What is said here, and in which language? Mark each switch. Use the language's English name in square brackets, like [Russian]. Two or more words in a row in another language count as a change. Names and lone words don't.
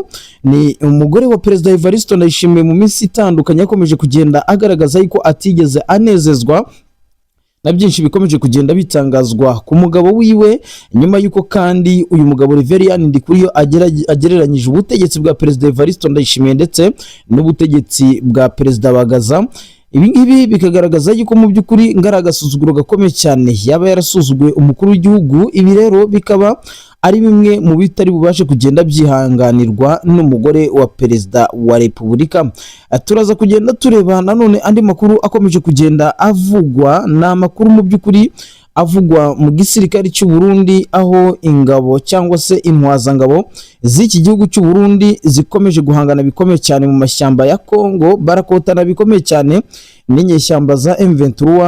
[Kinyarwanda] Ni umugore wa Perezida Evariste Ndayishimiye mu minsi itandukanye yakomeje kugenda agaragaza yuko atigeze anezezwa na byinshi bikomeje kugenda bitangazwa ku mugabo wiwe, nyuma yuko kandi uyu mugabo Veriane Ndikuriyo agereranyije ubutegetsi bwa Perezida Evariste Ndayishimiye ndetse n'ubutegetsi bwa Perezida Bagaza. Ibi ngibi bikagaragaza yuko mu by'ukuri ngaragasuzuguro gakomeye cyane yaba yarasuzuguye umukuru w'igihugu. Ibi rero bikaba ari bimwe mu bitari bubashe kugenda byihanganirwa n'umugore wa Perezida wa Repubulika. Turaza kugenda tureba nanone andi makuru akomeje kugenda avugwa, na makuru mu by'ukuri avugwa mu gisirikare cy'u Burundi, aho ingabo cyangwa se intwazangabo z'iki gihugu cy'u Burundi zikomeje guhangana bikomeye cyane mu mashyamba ya Kongo, barakotana bikomeye cyane n'inyeshyamba za M23.